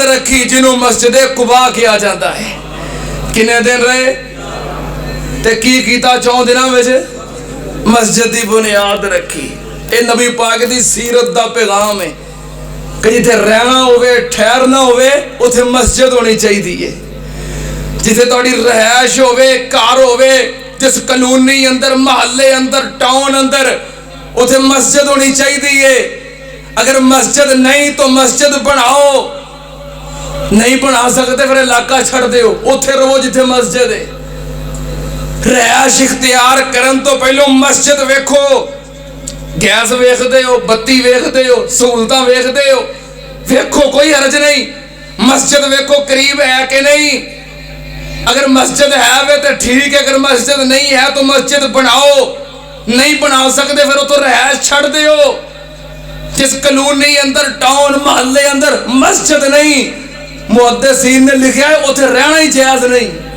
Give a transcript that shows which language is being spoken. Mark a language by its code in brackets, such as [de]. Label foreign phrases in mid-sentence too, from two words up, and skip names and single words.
[pa] رکھی جنہوں مسجد قبا کیا جاتا ہے کنے دن رہے تے کی کیتا 4 دنوں میں سے مسجد دی بنیاد رکھی اے نبی پاک دی سیرت دا پیغام ہے کہ جتے رہنا ہوئے ٹھہرنا ہوئے اتھے مسجد ہونی چاہیے دیئے جتے توڑی رہائش ہوئے کار ہوئے جس کلونی اندر، محلے اندر، ٹاؤن اندر اتھے مسجد ہونی چاہیے. اگر مسجد نہیں تو مسجد بناؤ، نہیں بنا سکتے پھر علاقہ چھڑ دیو، اتھے رہو جتھے مسجد ہے. رہائش اختیار کرن تو پہلو مسجد ویکھو. گیس ویکھ دے ہو، بتی ویکھ دے ہو، سہولتاں ویکھ دے ہو، ویکھو کوئی حرج نہیں. مسجد ویکھو قریب ہے کہ نہیں. اگر مسجد ہے وے تو ٹھیک ہے، اگر مسجد نہیں ہے تو مسجد بناؤ. نہیں بنا سکتے پھر تو رہائش چھڑ دیو. جس کلونی اندر، ٹاؤن، محلے اندر مسجد نہیں، محدثین نے لکھا ہے اتھے رہنا ہی جائز نہیں.